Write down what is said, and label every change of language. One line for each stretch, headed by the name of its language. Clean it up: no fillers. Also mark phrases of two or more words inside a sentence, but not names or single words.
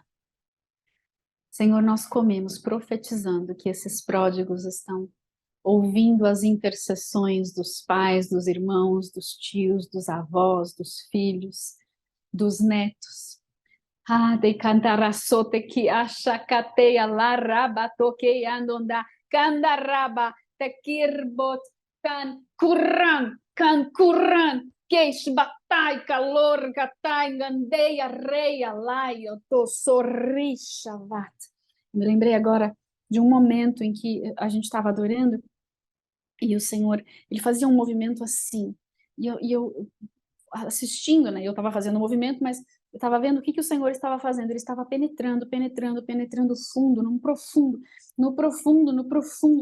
Portuguese: Senhor, nós comemos profetizando que esses pródigos estão ouvindo as intercessões dos pais, dos irmãos, dos tios, dos avós, dos filhos, dos netos. Ah, de cantarasote que achacateia laraba toquei andonda candaraba tekirbot can curran queix batai calor gatai gandeia reia laio to sorrishavat. Me lembrei agora de um momento em que a gente estava adorando e o Senhor, ele fazia um movimento assim, e eu assistindo, né? Eu estava fazendo o movimento, mas eu estava vendo o que o Senhor estava fazendo. Ele estava penetrando, penetrando, penetrando fundo, no profundo, no profundo, no profundo.